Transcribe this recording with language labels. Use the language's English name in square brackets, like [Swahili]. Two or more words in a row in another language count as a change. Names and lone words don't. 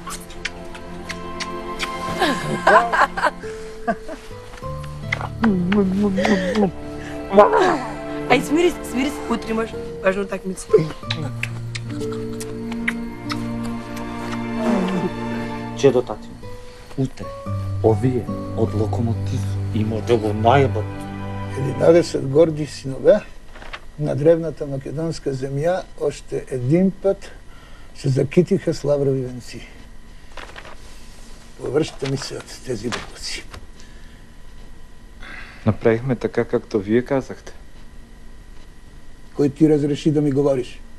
[Macedonian] Ај, смири се, утре имаш важна такмица. Чедо татино, утре, овие од Локомотив има да го најбат. [Bulgarian] 11 горди синове на древната македонска земја още един път се закитиха с лаврови венци. Повръщате ми се от тези буклуци. Направихме така, както вие казахте. Кой ти разреши да ми говориш?